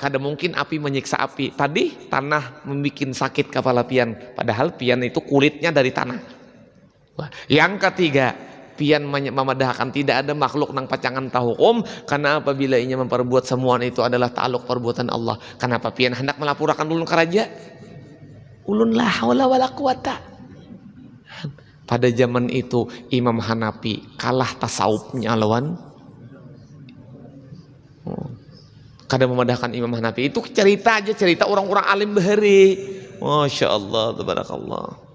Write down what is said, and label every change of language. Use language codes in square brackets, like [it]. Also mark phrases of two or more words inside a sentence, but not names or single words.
[bjn] Kada mungkin api menyiksa api. Tadi tanah membuat sakit kepala pian. Padahal pian itu kulitnya dari tanah. Yang ketiga, pian memadahkan tidak ada makhluk nang pacangan tahukum, karena apabila ia memperbuat semua itu adalah ta'aluk perbuatan Allah. Kenapa pian hendak melapurakan ulun ke raja? Ulun [ar] لا حول ولا قوة. [bjn] Pada zaman itu Imam Hanafi kalah tasawufnya lawan kada memadahkan Imam Hanafi. Itu cerita aja, cerita orang-orang alim bahari. [ar] ما شاء الله تبارك الله.